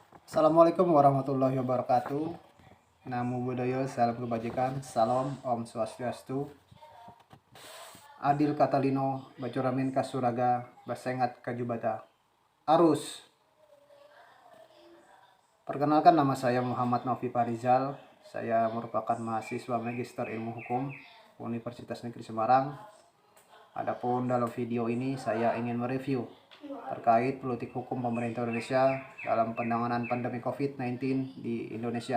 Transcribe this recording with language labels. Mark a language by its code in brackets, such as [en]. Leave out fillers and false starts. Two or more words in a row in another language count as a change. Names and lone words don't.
[ar] Assalamualaikum warahmatullahi wabarakatuh. [pi] Namo Buddhaya, [id] salam kebajikan, salam, [ban] Om Swastiastu. [knx] Adil Katalino, Bacuramin Kasuraga, Basengat Kajubata. Arus. [id] Perkenalkan, nama saya Muhammad Novi Farizal. Saya merupakan mahasiswa Magister Ilmu Hukum Universitas Negeri Semarang. Adapun dalam video ini saya ingin mereview terkait politik hukum pemerintah Indonesia dalam penanganan pandemi COVID-19 di Indonesia.